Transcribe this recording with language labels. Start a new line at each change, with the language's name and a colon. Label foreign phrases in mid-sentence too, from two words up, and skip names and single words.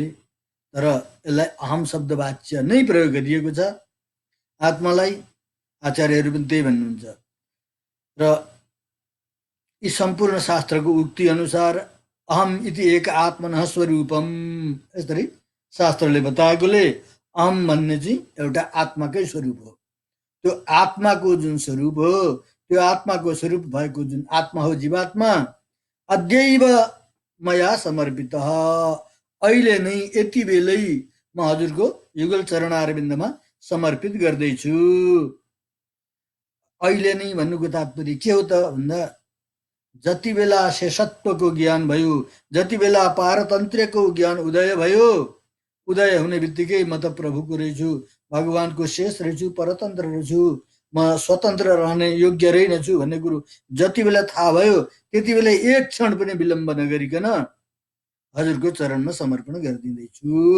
Nepali: तर यसलाई अहम शब्दवाच्य नै प्रयोग गरिएको छ आत्मालाई। आचार्यहरू पनि त्यही भन्नुहुन्छ। र यी सम्पूर्ण शास्त्रको उक्ति अनुसार
Sanskrit: अहम इति एक आत्मनः स्वरूपम,
Nepali: यसरी शास्त्रले बताएकोले अहम भन्ने चाहिँ एउटा आत्माकै स्वरूप हो। त्यो आत्माको जुन स्वरूप हो त्यो आत्माको स्वरूप भएको जुन आत्मा हो जीवात्मा
Sanskrit: अद्यैव मया समर्पित,
Nepali: अहिले नै यति बेलै म हजुरको युगल चरणारविन्दमा समर्पित गर्दैछु। अहिले नै भन्नुको तात्पर्य के हो त भन्दा जति बेला शेषत्वको ज्ञान भयो, जति बेला पारतन्त्र्यको ज्ञान उदय भयो, उदय हुने बित्तिकै म त प्रभुको रहेछु, भगवानको शेष रहेछु, परतन्त्र रहेछु, म स्वतन्त्र रहने योग्य रहेनछु भन्ने कुरो जति बेला थाहा भयो त्यति बेला एक क्षण पनि विलम्ब नगरिकन हजुरको चरणमा समर्पण गरिदिँदैछु।